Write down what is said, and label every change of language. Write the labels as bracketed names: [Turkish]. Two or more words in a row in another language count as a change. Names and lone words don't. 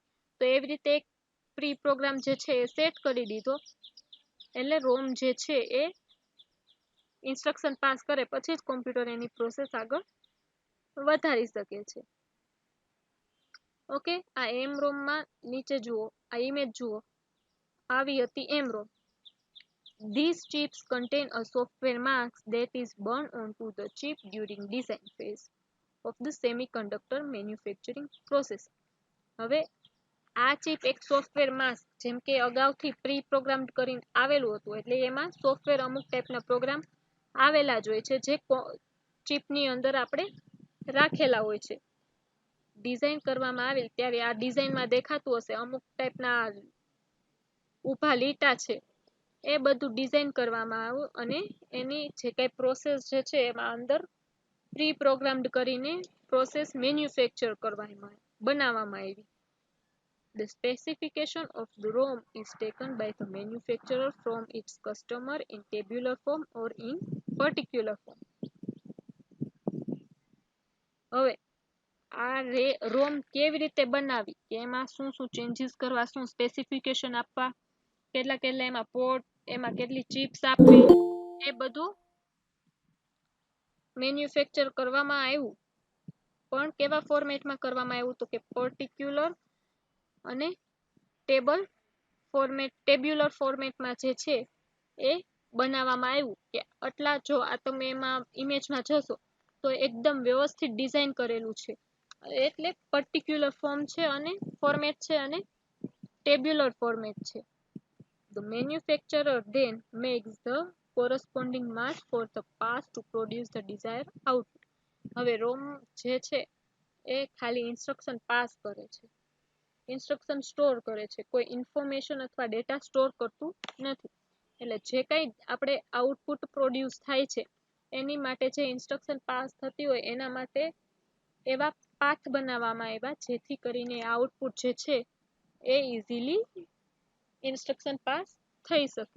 [Gujarati] તો એવી રીતે એક [English] pre program [Gujarati] જે છે એ સેટ કરી દીધો એટલે રોમ જે છે એ [English] instruction pass [Gujarati] કરે પછી જ કોમ્પ્યુટર એની પ્રોસેસ આગળ વધારી શકે છે. ઓકે, આ એમરોમ માં નીચે જુઓ, આ ઇમેજ જુઓ, આવી હતી એમરોમ. [English] These chips contain a software mask that is burned onto the chip during design phase of the semiconductor manufacturing process. [Gujarati] હવે આ ચિપ એક [English] software mask [Gujarati] જેમ કે અગાઉથી [English] pre programmed [Gujarati] કરીને આવેલું હતું એટલે એમાં સોફ્ટવેર અમુક ટાઈપના પ્રોગ્રામ આવેલા જ હોય છે જે ચિપની અંદર આપણે રાખેલા હોય છે. ડિઝાઇન કરવામાં આવે ત્યારે આ ડિઝાઇનમાં દેખાતું હશે અમુક ટાઈપના ઊભા લીટા છે એ બધું ડિઝાઇન કરવામાં આવ્યું અને એની જે કઈ પ્રોસેસ જે છે એમાં અંદર [English] pre programmed [Gujarati] કરીને [English] process manufacture [Gujarati] બનાવવામાં આવી. [English] The specification of the ROM is taken by the manufacturer from its customer in tabular form or in particular form. [Gujarati] હવે આ રોમ કેવી રીતે બનાવી કે એમાં શું શું ચેન્જીસ કરવા, શું સ્પેસિફિકેશન આપવા, કેટલા એમાં પોર્ટ, એમાં કેટલી ચિપ્સ આપવી, એ બધું મેન્યુફેક્ચર કરવામાં આવ્યું. પણ કેવા ફોર્મેટમાં કરવામાં આવ્યું તો કે પર્ટિક્યુલર અને [English] tabular formatમાં [Gujarati] જે છે એ બનાવવામાં આવ્યું કે આટલા જો આ તમે એમાં ઇમેજમાં જશો તો એકદમ વ્યવસ્થિત ડિઝાઇન કરેલું છે એટલે [English] particular format [Gujarati] છે અને [English] tabular format [Gujarati] છે. [English] The manufacturer then makes the corresponding mask for the pass to produce the desired output. [Gujarati] હવે રોમ જે છે એ ખાલી [English] instruction pass [Gujarati] કરે છે, [English] instruction store [Gujarati] કરે છે, કોઈ ઇન્ફોર્મેશન અથવા [English] data store [Gujarati] કરતું નથી. એટલે જે કઈ આપણે [English] output produce [Gujarati] થાય છે એની માટે જે [English] instruction pass [Gujarati] થતી હોય એના માટે એવા પાથ બનાવવામાં આવ્યા જેથી કરીને આઉટપુટ જે છે એ [English] easily instruction pass [Gujarati] થઈ શકે.